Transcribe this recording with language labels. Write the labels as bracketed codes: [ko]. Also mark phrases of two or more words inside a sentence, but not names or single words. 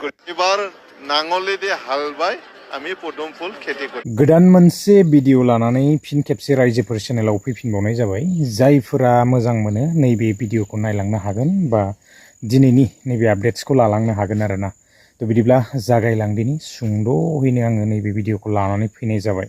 [bn] এবার নাঙলে দিয়ে হাল বাই আমি পদুম ফুল খেতি করি। [brx] गोदान मोनसे भिडिअ लानानै फिन खेबसे रायजोफोर चेनेलाव फैफिनबावनाय जाबाय। जायफोरा मोजां मोनो नैबे भिडिअखौ नायलांनो हागोन बा दिनैनि नैबे आपडेट्सखौ लालांनो हागोन आरोना। तो बिदिब्ला जागायलांदिनि सुंद'यैनो आङो नैबे भिडिअखौ लानानै फैनाय जाबाय।